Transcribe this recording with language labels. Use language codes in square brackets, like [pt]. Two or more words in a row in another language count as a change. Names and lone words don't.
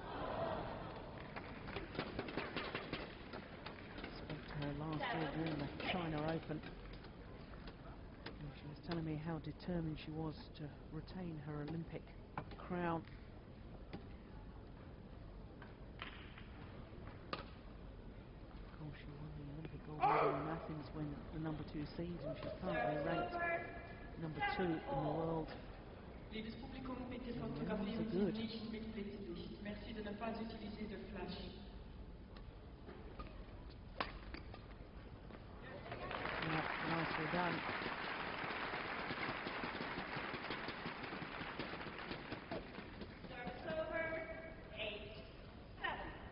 [en] Her last year during the China Open, and she was telling me how determined she was to retain her Olympic crown. Of course, she won the Olympic gold medal in Athens when the #2 seed, and she's currently ranked #2 in the world. [de] Liebes Publikum, bitte [en] Yeah, [de] fotografieren [en] so [de] Sie [en] good. [de] nicht mit Blitzlicht. [fr] Merci de ne pas utiliser de flash. [en] Yeah, nicely done. Service over. 8-7.